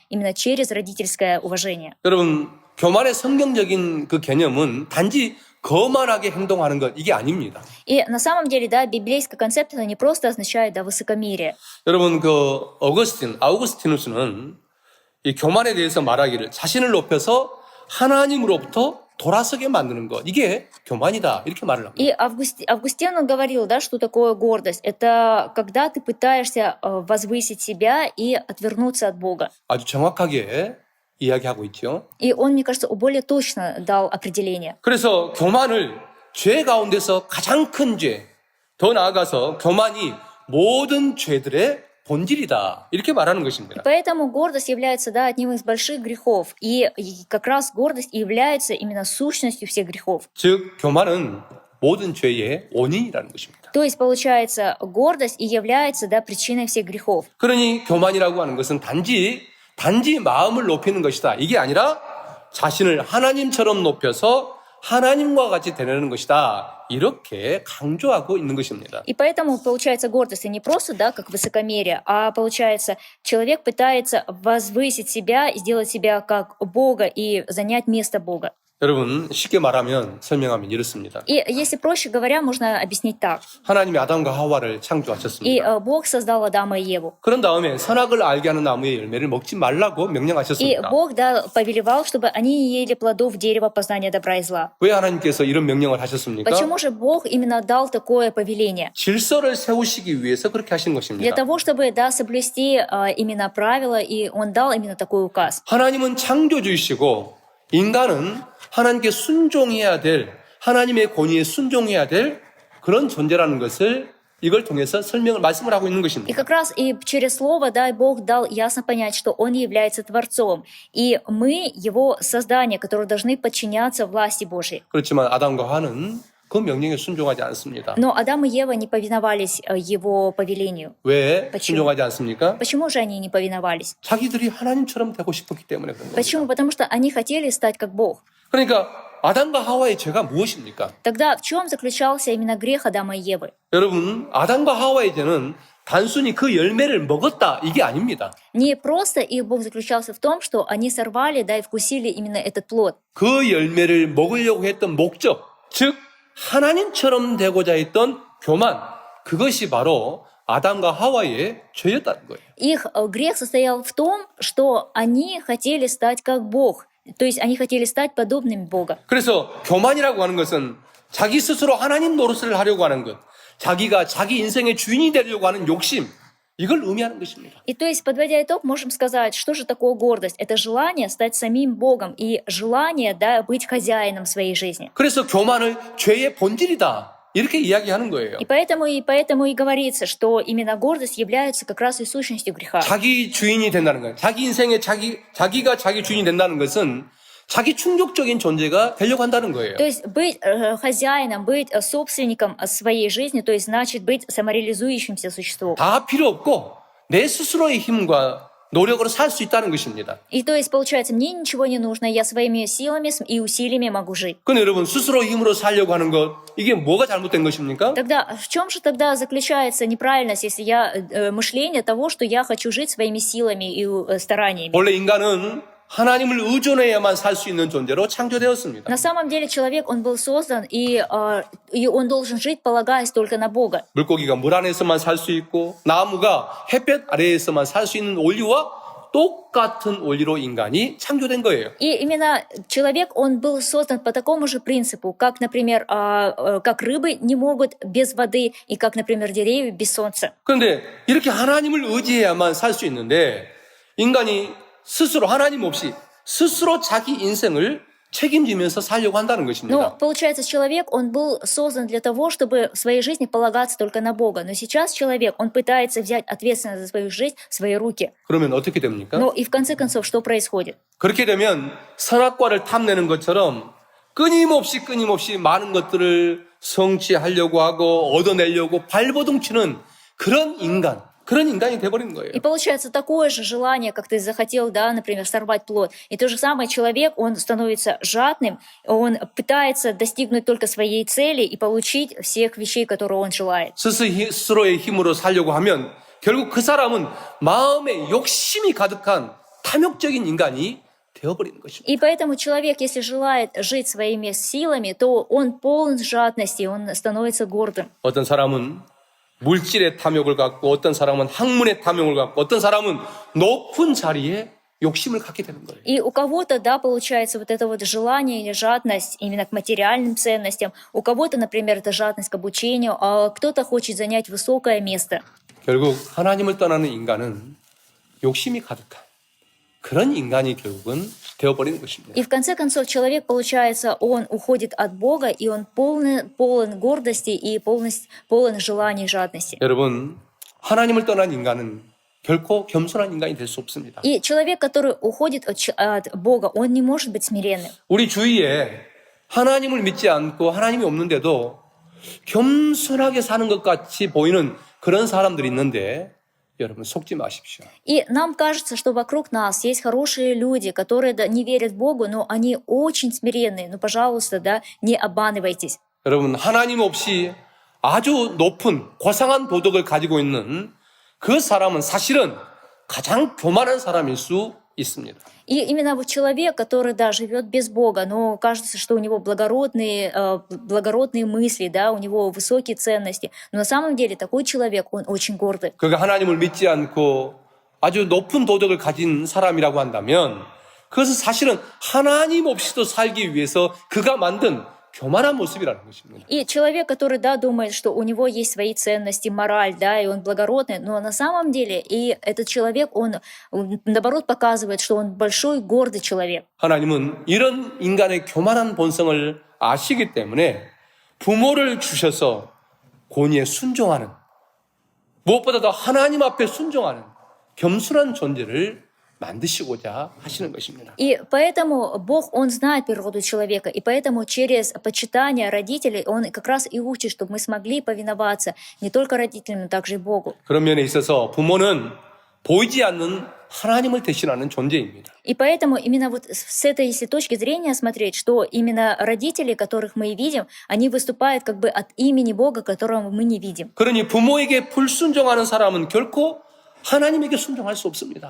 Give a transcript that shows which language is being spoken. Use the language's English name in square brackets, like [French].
[Russian] Именно через родительское уважение. [Korean] 여러분, 교만의 성경적인 그 개념은 단지 거만하게 행동하는 것, 이게 아닙니다. [Russian] И на самом деле, да, библейская концепция, она не просто означает, да, высокомерие. [Korean] 여러분, 그 아우구스티누스는 이 교만에 대해서 말하기를 자신을 높여서 하나님으로부터 돌아서게 만드는 것, 이게 교만이다, 이렇게 말을 합니다. [Russian] И Августин, он говорил, да, что такое гордость. Это когда ты пытаешься возвысить себя и отвернуться от Бога. [Korean] 아주 정확하게 이야기하고 있죠. [Russian] И он, мне кажется, более точно дал определение. [Korean] 그래서 교만을 죄 가운데서 가장 큰 죄, 더 나아가서 교만이 모든 죄들의 본질이다, 이렇게 말하는 것입니다. [Russian] Поэтому гордость является, да, одним из больших грехов. И как раз гордость является именно сущностью всех грехов. [Korean] 즉 교만은 모든 죄의 원인이라는 것입니다. [Russian] То есть, получается, гордость и является, да, причиной всех грехов. [Korean] 그러니 교만이라고 하는 것은 단지 마음을 높이는 것이다, 이게 아니라 자신을 하나님처럼 높여서 하나님과 같이 되려는 것이다, 이렇게 강조하고 있는 것입니다. [Russian] И поэтому, получается, гордость не просто, да, как высокомерие, а, получается, человек пытается возвысить себя, сделать себя как Бога и занять место Бога. [Korean] 여러분, 쉽게 말하면 설명하면 이렇습니다. [Russian] И если проще говоря, можно объяснить так. [Korean] 하나님이 아담과 하와를 [Russian] И [Korean] 창조하셨습니다. [Russian] Бог создал Адама и Еву. [Korean] 그런 다음에 선악을 알게 하는 나무의 열매를 먹지 말라고 [Russian] И [Korean] 명령하셨습니다. [Russian] Бог, да, повелевал, чтобы они не ели плодов дерева познания добра и зла. [Korean] 왜 하나님께서 이런 명령을 하셨습니까? [Russian] Почему же Бог именно дал такое повеление? [Korean] 질서를 세우시기 위해서 그렇게 하신 [Russian] Для [Korean] 것입니다. [Russian] того, чтобы, да, соблюсти именно правила, и Он дал именно такой указ. [Korean] 하나님은 창조주이시고 인간은 하나님께 순종해야 될, 하나님의 권위에 순종해야 될 그런 존재라는 것을 이걸 통해서 말씀을 하고 있는 [Russian] И [Korean] 것입니다. [Russian] как раз и через слово, да, Бог дал ясно понять, что Он является Творцом. И мы Его создание, которые должны подчиняться власти Божьей. [Korean] 그렇지만 아담과 하와는 그 명령에 순종하지 않습니다. [Russian] Но Адам и Ева не повиновались Его повелению. [Korean] 왜 [Russian] почему? [Korean] 순종하지 않습니까? [Russian] Почему же они не повиновались? [Korean] 자기들이 하나님처럼 되고 싶었기 때문에 그런 겁니다. [Russian] Почему? Потому что они хотели стать как Бог. [Korean] 그러니까 아담과 하와의 죄가 무엇입니까? [Russian] Тогда в чем заключался именно грех Адама и Евы? [Korean] 여러분, 아담과 하와의 죄는 단순히 그 열매를 먹었다, 이게 아닙니다. [Russian] Не просто их Бог заключался в том, что они сорвали, да, и вкусили именно этот плод. [Korean] 그 열매를 먹으려고 했던 목적, 즉 하나님처럼 되고자 했던 교만, 그것이 바로 아담과 하와의 죄였다는 거예요. [Russian] Их грех состоял в том, что они хотели стать как Бог. То есть они хотели стать подобными Бога. [Korean] 그래서 교만이라고 하는 것은 자기 스스로 하나님 노릇을 하려고 하는 것, 자기가 자기 인생의 주인이 되려고 하는 욕심, 이걸 의미하는 것입니다. [Russian] И то есть, подводя итог, можем сказать, что же такое гордость? Это желание стать самим Богом и желание, да, быть хозяином своей жизни. [Korean] 그래서 교만을 죄의 본질이다, 이렇게 이야기하는 거예요. [Russian] И поэтому и говорится, что именно гордость является как раз и сущностью греха. [Korean] 자기 주인이 된다는 거예요. 자기 인생의 자기가 자기 주인이 된다는 것은 자기 충족적인 존재가 되려고 한다는 거예요. [Russian] То есть быть хозяином, быть собственником своей жизни, то есть значит быть самореализующимся существом. [Korean] 다 필요 없고 내 스스로의 힘과 노력으로 살 수 있다는 것입니다. [Russian] И то есть получается, мне ничего не нужно, я своими силами и усилиями могу жить. [Korean] 근데 여러분, 스스로 힘으로 살려고 하는 것, 이게 뭐가 잘못된 것입니까? [Russian] Тогда в чем же тогда заключается неправильность, если мышление того, что я хочу жить своими силами и стараниями? [Korean] 원래 인간은 하나님을 의존해야만 살 수 있는 존재로 창조되었습니다. [Russian] На самом деле человек, он был создан, и он должен жить, полагаясь только на Бога. [Korean] 물고기가 물 안에서만 살 수 있고 나무가 햇볕 아래에서만 살 수 있는 원리와 똑같은 원리로 인간이 창조된 거예요. [Russian] И именно человек, он был создан по такому же принципу, как, например, как рыбы не могут без воды, и как, например, деревья без солнца. [Korean] 그런데 이렇게 하나님을 의지해야만 살 수 있는데 인간이 스스로 하나님 없이 스스로 자기 인생을 책임지면서 살려고 한다는 [Russian] Но, [Korean] 것입니다. [Russian] получается, человек, он был создан для того, чтобы в своей жизни полагаться только на Бога. Но сейчас человек, он пытается взять ответственность за свою жизнь в свои руки. [Korean] 그러면 어떻게 됩니까? [Russian] Но и в конце концов, что происходит? [Korean] 그렇게 되면 선악과를 탐내는 것처럼 끊임없이 많은 것들을 성취하려고 하고 얻어내려고 발버둥치는 그런 인간, 그런 인간이 돼버리는 거예요. [Russian] И получается такое же желание, как ты захотел, да, например, сорвать плод. И то же самое человек, он становится жадным, он пытается достигнуть только своей цели и получить всех вещей, которые он желает. [Korean] 스스로의 힘으로 살려고 하면 결국 그 사람은 마음에 욕심이 가득한 탐욕적인 인간이 되어버리는 것입니다. [Russian] И поэтому человек, если желает жить своими силами, то он полон жадности, он становится гордым. [Korean] 어떤 사람은 물질의 탐욕을 갖고 어떤 사람은 학문의 탐욕을 갖고 어떤 사람은 높은 자리에 욕심을 갖게 되는 거예요. [Russian] И у кого-то, да, получается вот это вот желание или жадность именно к материальным ценностям. У кого-то, например, это жадность к обучению, а кто-то хочет занять высокое место. [Korean] 결국 하나님을 떠나는 인간은 욕심이 가득한 그런 인간이 결국은 되어버리는 것입니다. [Russian] И в конце концов человек, получается, он уходит от Бога, и он полон гордости и полон желаний и жадности. [Korean] 여러분, 하나님을 떠난 인간은 결코 겸손한 인간이 될 수 없습니다. [Russian] И человек, который уходит от Бога, он не может быть смиренным. [Korean] 우리 주위에 하나님을 믿지 않고 하나님이 없는데도 겸손하게 사는 것 같이 보이는 그런 사람들이 있는데 여러분 속지 마십시오. [Russian] И нам кажется, что вокруг нас есть хорошие люди, которые не верят Богу, но они очень смиренные. Ну, пожалуйста, да, не обманывайтесь. [Korean] 여러분 하나님 없이 아주 높은 고상한 도덕을 가지고 있는 그 사람은 사실은 가장 교만한 사람일 수 있습니다. [Russian] И именно вот человек, который, да, живет без Бога, но кажется, что у него благородные мысли, да, у него высокие ценности. Но на самом деле такой человек, он очень гордый. [Korean] 그가 하나님을 믿지 않고 아주 높은 도덕을 가진 사람이라고 한다면 그것은 사실은 하나님 없이도 살기 위해서 그가 만든 교만한 모습이라는 것입니다. [Russian] И человек, который, да, думает, что у него есть свои ценности, мораль, да, и он благородный, но на самом деле и этот человек, он наоборот показывает, что он большой, гордый человек. [Korean] 하나님은 이런 인간의 교만한 본성을 아시기 때문에 부모를 주셔서 권위에 순종하는 무엇보다 더 하나님 앞에 순종하는 겸손한 존재를 만드시고자 하시는 것입니다. [Russian] И поэтому Бог, Он знает природу человека, и поэтому через почитание родителей Он как раз и учит, чтобы мы смогли повиноваться не только родителям, но также и Богу. [Korean] 그런 면에 있어서 부모는 보이지 않는 하나님을 대신하는 존재입니다. [Russian] И поэтому именно вот с этой если точки зрения смотреть, что именно родители, которых мы видим, они выступают как бы от имени Бога, которого мы не видим. [Korean] 그러니 부모에게 불순종하는 사람은 결코 하나님에게 순종할 수 없습니다.